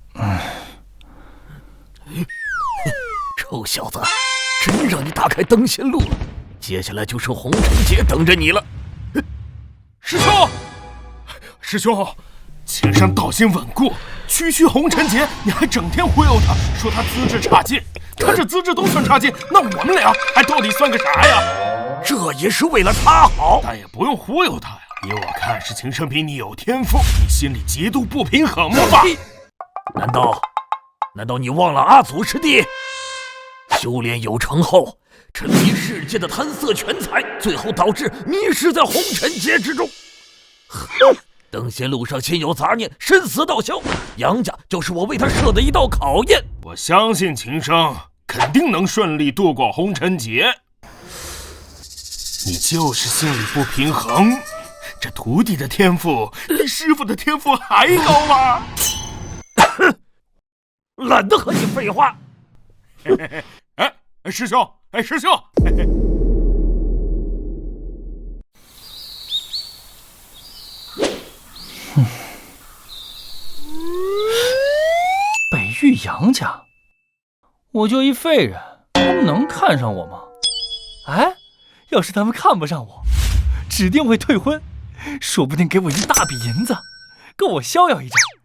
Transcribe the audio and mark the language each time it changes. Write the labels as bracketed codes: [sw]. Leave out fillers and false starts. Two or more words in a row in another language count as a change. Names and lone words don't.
[zh] 臭小子，真讓你打開登仙路了，接下來就剩紅塵劫等着你了。師兄，前山道心穩固，區區紅塵劫，你還整天忽悠他，說他資質差勁。他這資質都算差勁，那我們倆還到底算個啥呀？這也是為了他好，但也不用忽悠他呀。依我看，是秦聖比你有天賦，你心裡極度不平衡吧？難道你忘了阿祖師弟？修煉有成後，沉迷世界的貪色權財，最後導致迷失在紅塵劫之中。登仙路上心有雜念，身死道消。楊家就是我為他設的一道考驗。我相信秦生肯定能順利度過紅塵劫。你就是心裡不平衡。這徒弟的天賦比師傅的天賦還高嗎？懶得和你廢話。師兄，師兄。北域杨家，我就一廢人，他們能看上我嗎？哎，要是他們看不上我，指定會退婚，說不定給我一大筆銀子，夠我逍遙一陣。